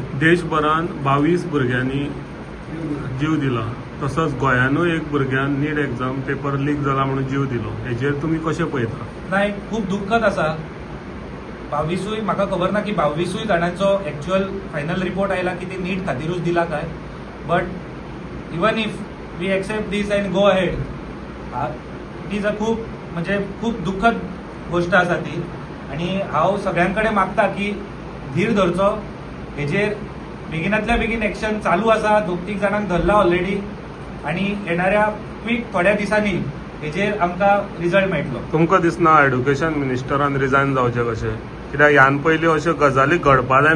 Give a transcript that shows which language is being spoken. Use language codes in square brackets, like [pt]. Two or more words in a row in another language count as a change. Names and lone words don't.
[kok] देशभरान 22 भुरग्यांनी जीव दिला, तसोच गोंयानूय एक भुरग्यान नीट [en] exam paper leak [kok] जाला म्हणून जीव दिलो. हेजेर तुमी कशें पळयता? नाही, खूप दुःखद आसा. 22 म्हाका खबर ना की 22 जाणांचो [en] actual final report [kok] आयला की ते नीट खातीरूच दिला काय. [en] But even if we accept this and go ahead, it is a [kok] खूप दुःखद गोष्ट आसा ती. आनी हांव सगळ्यां कडेन मागता की धीर धरचो. हेजेर बेगिनांतल्या बेगीन एक्शन चालू आसा. 2-3 जाणांक धरला ऑलरेडी आनी येणाऱ्या क्विक थोड्या दिसांनी हेजेर आमकां रिजल्ट मेळटलो. तुमकां दिसना एड्युकेशन मिनिस्टरान रिजायन जावचें कशें? कित्याक ह्यान पयलीं अश्यो गजाली घडपा जायना.